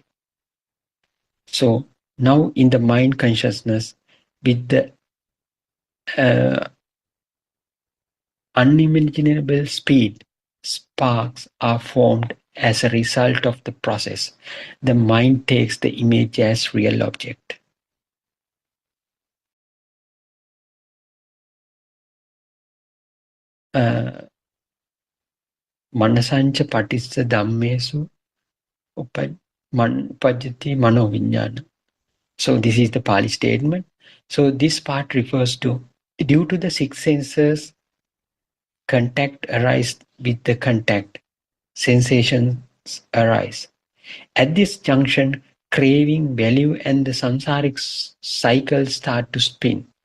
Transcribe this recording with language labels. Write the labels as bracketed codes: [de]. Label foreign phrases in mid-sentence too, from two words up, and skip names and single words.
[en] So now in the mind consciousness, with the unimaginable speed, sparks are formed as a result of the process. The mind takes the image as real object. [pi] Manasancha patissa dhammesu upajjati mano vijñāna. [en] So this is the Pali statement. So this part refers to, due to the six senses, contact arise with the contact, sensations arise. At this junction, craving, value, and the samsaric cycle start to spin.